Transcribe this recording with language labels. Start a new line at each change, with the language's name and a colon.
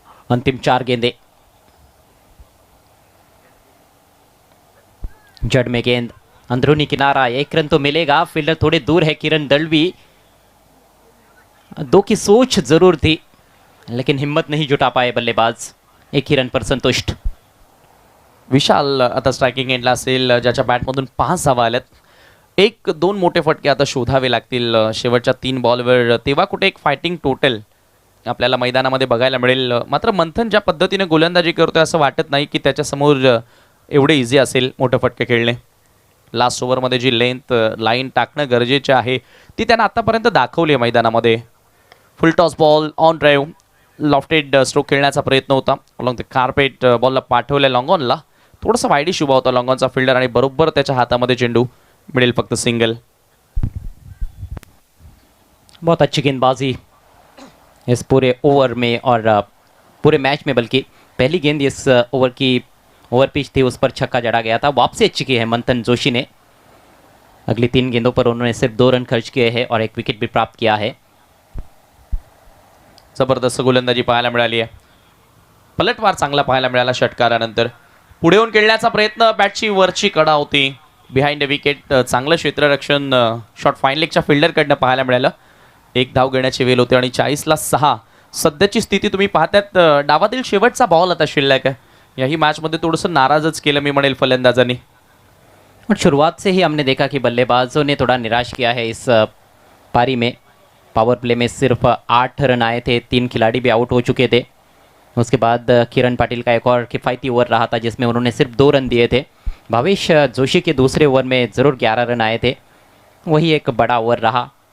Hindi: अंतिम 4 गेंदे, जड़ में गेंद, अंदरूनी किनारा, 1 रन तो मिलेगा। फील्डर थोड़े दूर है किरण दलवी, 2 की सोच जरूर थी लेकिन हिम्मत नहीं जुटा पाए बल्लेबाज, 1 ही रन पर संतुष्ट।
Marathi: विशाल आता स्ट्रायकिंग एंडला असेल, ज्याच्या बॅटमधून 5 धावा आल्यात. 1-2 मोठे फटके आता शोधावे लागतील शेवटच्या 3 बॉलवर, तेव्हा कुठे एक फायटिंग टोटल आपल्याला मैदानामध्ये बघायला मिळेल. मात्र मंथन ज्या पद्धतीने गोलंदाजी करतोय असं वाटत नाही की त्याच्यासमोर एवढे इझी असेल मोठे फटके खेळणे. लास्ट ओव्हरमध्ये जी लेंथ लाईन टाकणं गरजेचे आहे ती त्यानं आतापर्यंत दाखवली आहे मैदानामध्ये. फुल toss ball on drive, lofted stroke खेळण्याचा प्रयत्न होता. अलॉंग द कार्पेट बॉलला पाठवल्या लॉंगॉनला, थोडासा वाईडिश उभा होता लॉंगॉनचा फिल्डर आणि बरोबर त्याच्या हातामध्ये चेंडू, मिळेल फक्त सिंगल.
Hindi: बहुत अच्छी गेंदबाजी इस पूरे ओवर में और पूरे मैच में, बल्कि पहली गेंद इस ओवर की ओवर पिच थी उस पर छक्का जड़ा गया था। वापसी अच्छी की है मंथन जोशी ने, अगली 3 गेंदों पर उन्होंने सिर्फ 2 रन खर्च किए हैं और 1 विकेट भी प्राप्त किया है।
Marathi: जबरदस्त गोलंदाजी पाहायला मिळाली आहे. पलटवार चांगला पाहायला मिळाला षटकारानंतर. पुढे येऊन खेळण्याचा प्रयत्न, बॅटची वरची कडा होती, बिहाइंड द विकेट. चांगलं क्षेत्ररक्षण शॉट फाईन लेगच्या फिल्डरकडनं पाहायला मिळालं. 1 धाव घेण्याची वेळ होते आणि 40ला 6 सध्याची स्थिती तुम्ही पाहतात. डावातील शेवटचा बॉल आता शिल्लक आहे. याही मॅचमध्ये थोडंसं नाराजच केलं मी म्हणेल फलंदाजांनी.
Hindi: और शुरुआत से ही हमने देखा कि बल्लेबाजों ने थोड़ा निराश किया है इस पारी में। पावर प्ले में सिर्फ 8 रन आए थे, 3 खिलाड़ी भी आउट हो चुके थे। उसके बाद किरण पाटिल का एक और किफ़ायती ओवर रहा था जिसमें उन्होंने सिर्फ 2 रन दिए थे। भावेश जोशी के दूसरे ओवर में ज़रूर 11 रन आए थे, वही एक बड़ा ओवर रहा।